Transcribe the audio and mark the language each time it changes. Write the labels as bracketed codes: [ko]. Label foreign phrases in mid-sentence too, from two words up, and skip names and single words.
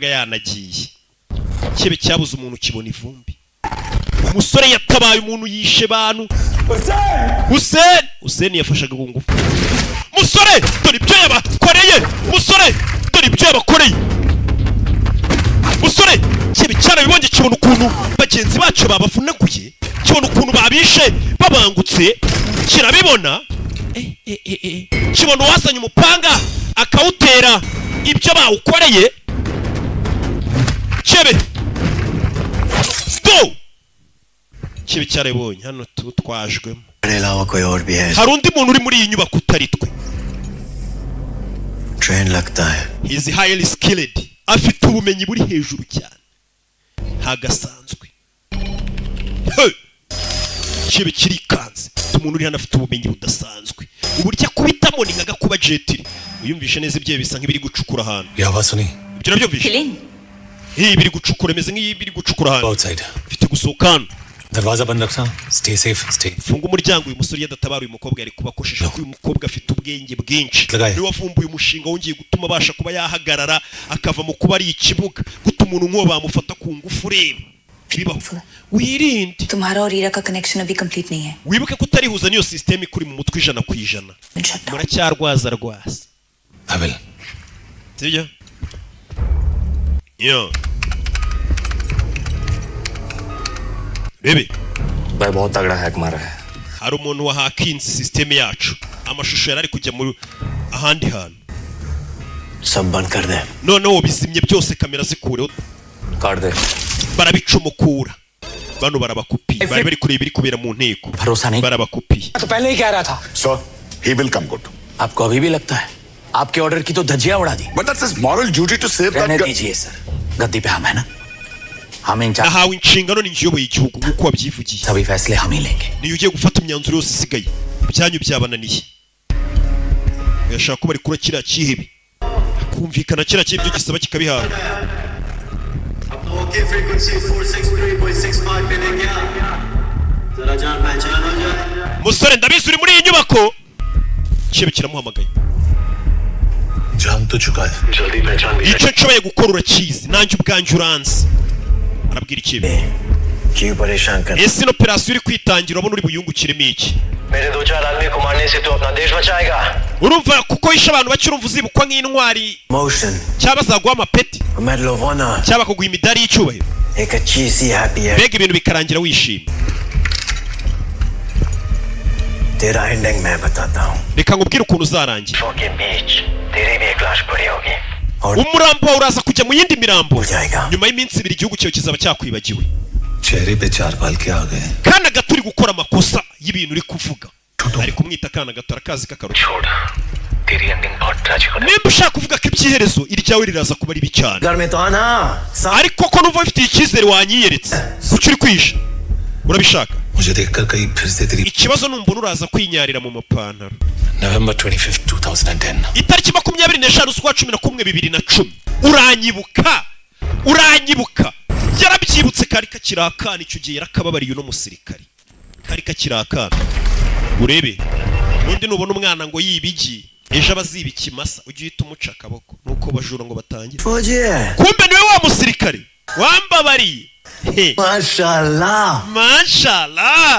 [rw] yanagiye kibe cyabuze umuntu kibona ivumbi umusore yatabaye umuntu yishe abantu Hussein yafashaga ku ngufu musore dore ibyo yabakoreye musore dore ibyo yabakoreye musore kibe cyarabibonye kibona ukuntu bagenzi bacu babavunaguye kibona ukuntu babishe babangutse kirabibona kibona uwazanye umupanga akawutera ibyo bawukoreye kibe go kibe cyarabibonye hano twajwemo hari undi muntu uri muri iyi nyubako utari twe [hi] ट्रेन लगता है [en] he is highly skilled [rw] afite ubumenyi buri hejuru cyane ntagasanzwe kibe kirikanze umuntu uri hano afite ubumenyi budasanzwe uburyo akubitamo ni nka gakuba jetiri uyumvishe neza ibyo bisa nk'ibiri gucukura ahantu yaba soni ibyo nabyo vishe biri gucukura imeze nk'ibiri gucukura ahantu outside bifite gusohoka hano [hi] दरवाजा बंद रखना [en] stay safe stay [rw] funga umuryango uyu musore yadatabara uyu mukobwa yari kubakosheje ko uyu mukobwa afite ubwenge bwinshi ni wavumbuye umushinga wongeye gutuma abasha kuba yahagarara akava mu kuba ari ikibuga gutuma umuntu nk'uwo bamufata ku ngufu ureba bibaho wirinde [hi] तुम्हारा और रीरा का कनेक्शन अभी कंप्लीट नहीं है [rw] wibuke ko utarihuza niyo system ikuri mu mutwe 100% muracyarwaza rwasa Abel sibyo yo bebe [hi] भाई बहुत तगड़ा हैक मारा है [rw] hari umuntu wahakinze system yacu amashusho yari ari kujya mu ahandi hantu [hi] सब बंद कर दे [rw] noneho bizimye byose kamera zikureho [hi] काट दे [rw] barabicomokura bano barabakupiye bari kureba ibiri kubera mu nteko [hi] भरोसा नहीं [rw] barabakupiye [hi] तो पहले ही कह रहा था [en] Sir, he will come good. [hi] आपको अभी भी लगता है आपके ऑर्डर की तो धज्जियां उड़ा दी। [en] But that's his moral duty to save that [hi] रहने [en] guy. [hi] दीजिए सर, गद्दी पे हम है ना, हम इन [rw] nahawe inshingano n'injiyoboye igihugu nk'uko wabyivugiye [hi] सभी फैसले हम ही लेंगे। [rw] niyo ugiye gufata imyanzuro yose isigaye ibyanyu byabananiye yashaka ko bari kura kiriya cyihebe kumvikana kiriya cy'ibyo gisaba kikabihawe [en] okay frequency [hi] 463.65 पे ले गया जरा जान पहचान हो जाए [rw] musore ndabizi uri muri iyi nyubako kibe kiramuhamagaye [hi] जान तो चुका है जल्दी पहचान [rw] icyo nshoboye gukora urakizi nanjye ubwanjye uranzi arabwira ikibe [hi] क्यों परेशान कर [rw] ese ino operasiyo uri kwitangira urabona uri buyungukiremo iki [hi] मेरे दो चार आदमी को मारने से तो अपना देश बचाएगा। [rw] urumva kuko yishe abantu bake urumva uzibukwa nk'intwari [en] मोशन [rw] cyaba zaguha amapeti [en] medal of honor [rw] cyaba kuguha imidari y'icyubahiro [hi] एक अच्छी सी हैप्पी है [rw] mbega ibintu bikarangira wishimye [hi] तेरा एंडिंग मैं बताता हूँ [rw] reka nkubwire ukuntu uzarangira [hi] के बीच तेरी भी एक लाश पड़ी होगी [rw] umurambo wawe uraza kujya mu yindi mirambo [hi] जाएगा [rw] nyuma y'iminsi ibiri igihugu cyawe kizaba cyakwibagiwe [hi] चेहरे पे चार बाल के आ गए [rw] kana gato uri gukora amakosa y'ibintu uri kuvuga ari kumwita akana gato arakazi k'akaruta [hi] तेरी एंडिंग बहुत ट्रैजिक है [rw] nimba ushaka kuvuga ko ibyiherezo iryawe riraza kuba ribi cyane [hi] घर में तो आना [rw] ariko ko numva bifitiye icyizere wanyiyeretse kuki uri kwisha urabishaka [hi] मुझे देखकर कहीं फिर से तेरी [rw] ikibazo numbona uraza kwinyarira mu mapantaro [en] November 25th 2010 [rw] itariki 25 z'ukwa 11 2010 uranyibuka yarabyibutse kari kakirakana icyo gihe yarakababariye uno musirikari kari kakirakana urebe undi nubona umwana ngo yibigi ejo abaziba ikimasa ujye uhita umuca akaboko nuko bajura ngo batangire kumbe niwe wa musirikare wambabariye mashallah